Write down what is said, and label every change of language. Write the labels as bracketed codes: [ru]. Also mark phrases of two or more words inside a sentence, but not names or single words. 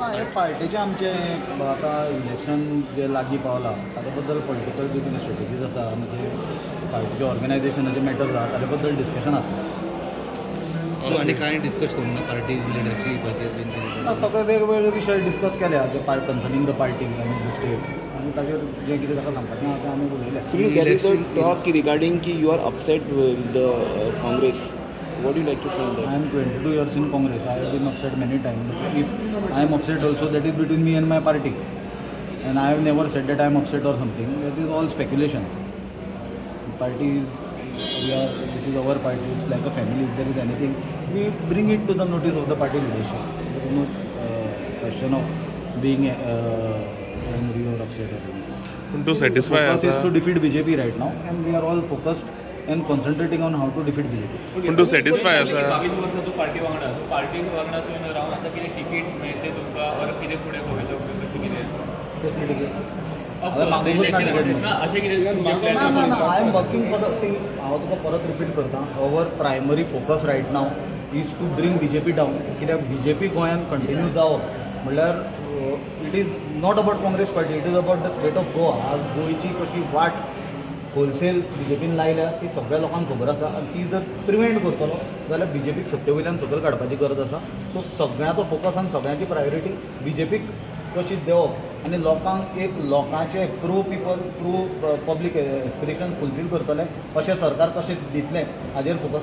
[kok] ना हे पार्टीचें आमचें आतां इलेक्शन जे लागीं पावलां ताचे बद्दल पॉलिटिकल जे कितें स्ट्रेटजीज आसा म्हणजे पार्टीचे ऑर्गनायझेशनाचे मॅटर्स आसा ताचे बद्दल डिस्कशन आसा. सो आनी कांय डिस्कस करूं ना पार्टी लिडरशीपाचेर बीन कितें सगळे वेगवेगळे विशय डिस्कस केल्या जे [en] concerning the party [kok] आनी [en] the state [kok] आनी ताचेर जें कितें ताका सांगपाचें आसा तें आमी उलयलें. [en] So you carried the talk regarding ki you are upset with the Congress. What do you like to say on that? I am 22 years in Congress. I have been upset many times. If I am upset also, that is between me and my party. And I have never said that I am upset or something. That is all speculation. Party is, this is our party. It's like a family. If there is anything, we bring it to the notice of the party leadership. There is no question of being angry or upset or anything. [kok] पूण तूं सॅटिस्फाय [en] Focus [kok] आसा? [en] is to defeat BJP right now, and we are all focused and concentrating on how to defeat BJP. [kok] पूण तूं सॅटिस्फाय आसा? 22 वर्सां तूं पार्टी वांगडा पार्टी वांगडा तुवें रावन आतां कितें तिकीट मेळटलें तुमकां वर कितें फुडें पळयलो कशें कितें अशें कितें [en] I am working for the see. [kok] हांव तुका परत रिपीट करता. [en] Our primary focus right now is to bring BJP down. [kok] कित्याक BJP गोंयान कंटिन्यू जावप म्हणल्यार [en] it is not about Congress party, it is about the state of Goa. [kok] आज गोंयची कशी वाट होलसेल BJPन लायल्या ती सगळ्या लोकांक खबर आसा आनी ती जर प्रिवेंट करतलो जाल्यार BJPक सत्ते वयल्यान सकयल काडपाची गरज आसा. सो सगळ्यांचो फोकस आनी सगळ्यांची प्रायोरिटी BJPक कशी देवप आनी लोकांक एक लोकांचे [en] pro public aspiration [kok] फुलफील करतले अशें सरकार कशें दितलें हाजेर फोकस